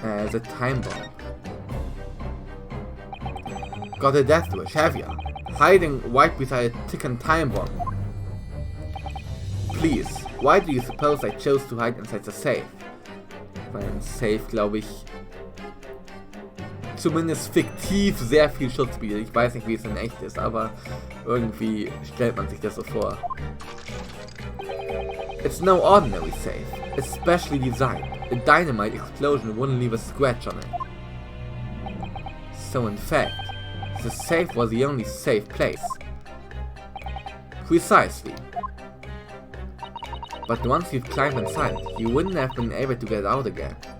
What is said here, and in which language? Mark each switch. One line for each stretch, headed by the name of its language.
English: The time bomb. Got a death wish, have ya? Hiding right beside a ticking time bomb. Please, why do you suppose I chose to hide inside the safe?
German: Weil ein Safe, glaube ich, zumindest fiktiv sehr viel Schutz bietet. Ich weiß nicht, wie es in echt ist, aber irgendwie stellt man sich das so vor.
English: It's no ordinary safe. especially designed. A dynamite explosion wouldn't leave a scratch on it. So in fact, the safe was the only safe place. Precisely. But once you'd climbed inside, you wouldn't have been able to get out again.